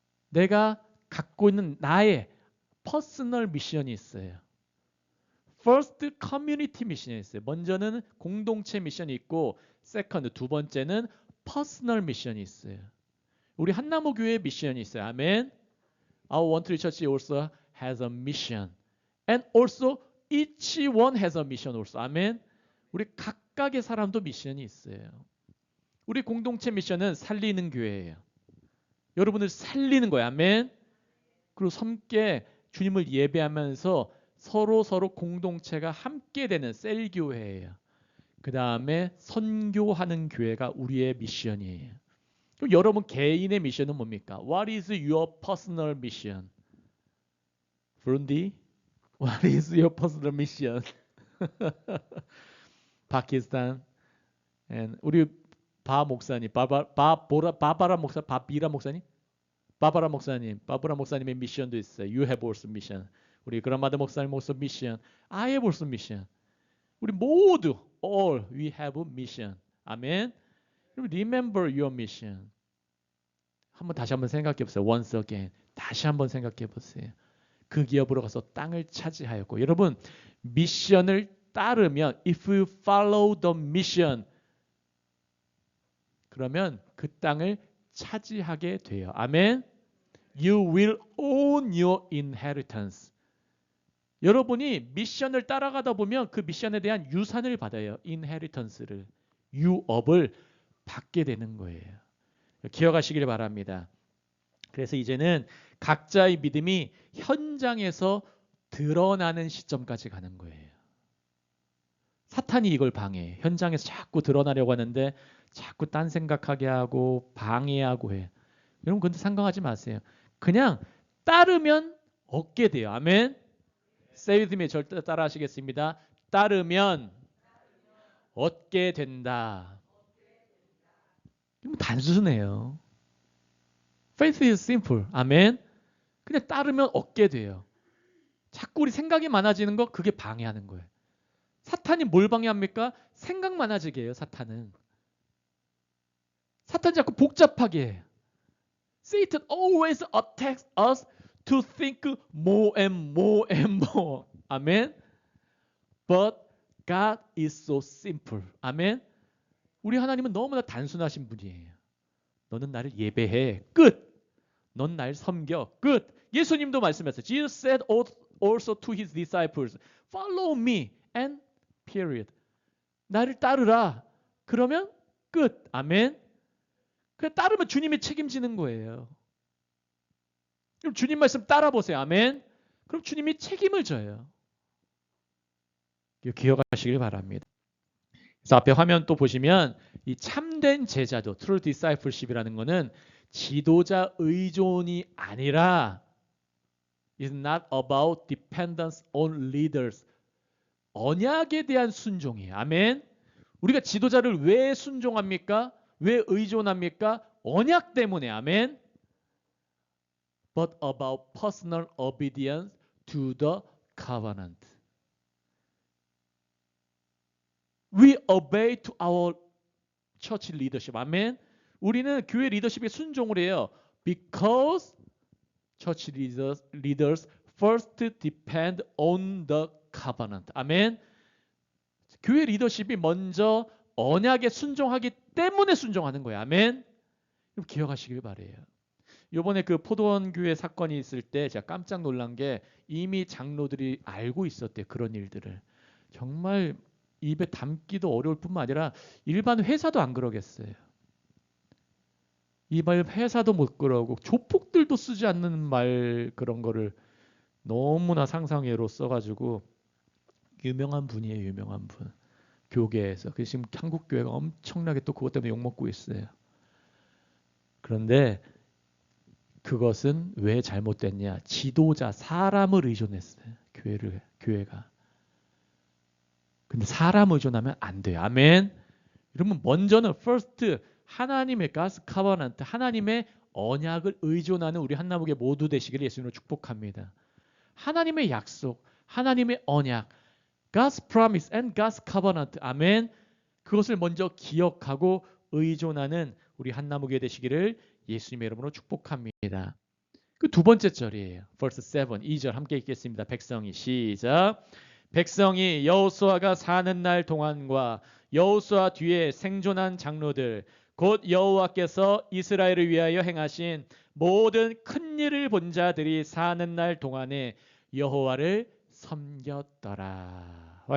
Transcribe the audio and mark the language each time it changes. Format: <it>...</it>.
<ko>내가 갖고 있는 나의 퍼스널 미션이 있어요.</ko> <en>First community</en> <ko>미션이 있어요. 먼저는 공동체 미션이 있고 세컨드 두 번째는 퍼스널 미션이 있어요. 우리 한나무 교회의 미션이 있어요. 아멘.</ko> <en>Our One Tree Church also has a mission. And also each one has a mission also.</en> <ko>아멘. 우리 각각의 사람도 미션이 있어요. 우리 공동체 미션은 살리는 교회예요. 여러분을 살리는 거예요. 아멘. 그리고 함께 주님을 예배하면서 서로 공동체가 함께 되는 셀 교회예요. 그 다음에 선교하는 교회가 우리의 미션이에요. 그럼 여러분 개인의 미션은 뭡니까?</ko> <en>What is your personal mission? Burundi? What is your personal mission?</en> <ko>파키스탄. And 우리 바 목사님, 바바라 목사, 바비라 목사님, 바바라 목사님의 미션도 있어요.</ko> <en>You have also mission.</en> <ko>우리 그라마드 목사님</ko> <en>also mission. I have also mission.</en> <ko>우리 모두</ko> <en>all we have mission. 아멘. Remember your mission.</en> <ko>다시 한번 생각해 보세요.</ko> <en>Once again.</en> <ko>다시 한번 생각해 보세요. 그 기업으로 가서 땅을 차지하였고 여러분 미션을 따르면</ko> <en>if you follow the mission</en> <ko>그러면 그 땅을 차지하게 돼요. 아멘.</ko> <en>You will own your inheritance.</en> <ko>여러분이 미션을 따라가다 보면 그 미션에 대한 유산을 받아요. inheritance를. 유업을 받게 되는 거예요. 기억하시길 바랍니다. 그래서 이제는 각자의 믿음이 현장에서 드러나는 시점까지 가는 거예요. 사탄이 이걸 방해해. 현장에서 자꾸 드러나려고 하는데 자꾸 딴 생각하게 하고 방해하고 해. 여러분 근데 상관하지 마세요. 그냥 따르면 얻게 돼요. 아멘.</ko> <en>Say with me.</en> <ko>절대 따라 하시겠습니다. 따르면 얻게 된다. 단순해요.</ko> <en>Faith is simple. 아멘.</en> <ko>그냥 따르면 얻게 돼요. 자꾸 우리 생각이 많아지는 거 그게 방해하는 거예요. 사탄이 뭘 방해합니까? 생각 많아지게 해요. 사탄이 자꾸 복잡하게 해요.</ko> <en>Satan always attacks us to think more and more and more. 아멘. But God is so simple. 아멘.</en> <ko>우리 하나님은 너무나 단순하신 분이에요. 너는 나를 예배해. 끝. 넌 날 섬겨. 끝. 예수님도 말씀하셨어요.</ko> <en>Jesus said also to his disciples, follow me and period.</en> <ko>나를 따르라. 그러면 끝. 아멘. 그냥 따르면 주님이 책임지는 거예요. 그럼 주님 말씀 따라 보세요. 아멘. 그럼 주님이 책임을 져요. 기억하시길 바랍니다. 그래서 앞에 화면 또 보시면 이 참된 제자도</ko> <en>true discipleship</en> <ko>이라는 거는 지도자 의존이 아니라</ko> <en>is not about dependence on leaders.</en> <ko>언약에 대한 순종이에요. 아멘. 우리가 지도자를 왜 순종합니까? 왜 의존합니까? 언약 때문에. 아멘.</ko> <en>But about personal obedience to the covenant. We obey to our church leadership.</en> <ko>아멘. 우리는 교회 리더십에 순종을 해요.</ko> <en>Because church leaders first depend on the covenant.</en> <ko>아멘. 교회 리더십이 먼저 언약에 순종하기 때문에 순종하는 거예요. 아멘. 기억하시길 바래요. 이번에 그 포도원 교회 사건이 있을 때 제가 깜짝 놀란 게 이미 장로들이 알고 있었대요. 그런 일들을. 정말 입에 담기도 어려울 뿐만 아니라 일반 회사도 안 그러겠어요. 이발 회사도 못 그러고 조폭들도 쓰지 않는 말 그런 거를 너무나 상상외로 써가지고 유명한 분이에요. 유명한 분. 교계에서. 그래서 지금 한국 교회가 엄청나게 또 그것 때문에 욕먹고 있어요. 그런데 그것은 왜 잘못됐냐? 지도자 사람을 의존했어요. 교회가. 근데 사람 의존하면 안 돼요. 아멘. 여러분 먼저는 first 하나님의</ko> <en>God's covenant,</en> <ko>하나님의 언약을 의존하는 우리 한나무교 모두 되시기를 예수님으로 축복합니다. 하나님의 약속, 하나님의 언약,</ko> <en>God's promise and God's covenant.</en> <ko>아멘. 그것을 먼저 기억하고 의존하는 우리 한나무교 되시기를 예수님의 이름으로 축복합니다. 그 두 번째 절이에요. verse 7, 2절 함께 읽겠습니다. 백성이 시작. 백성이 여호수아가 사는 날 동안과 여호수아 뒤에 생존한 장로들 곧 여호와께서 이스라엘을 위하여 행하신 모든 큰 일을 본 자들이 사는 날 동안에 여호와를 섬겼더라.</ko>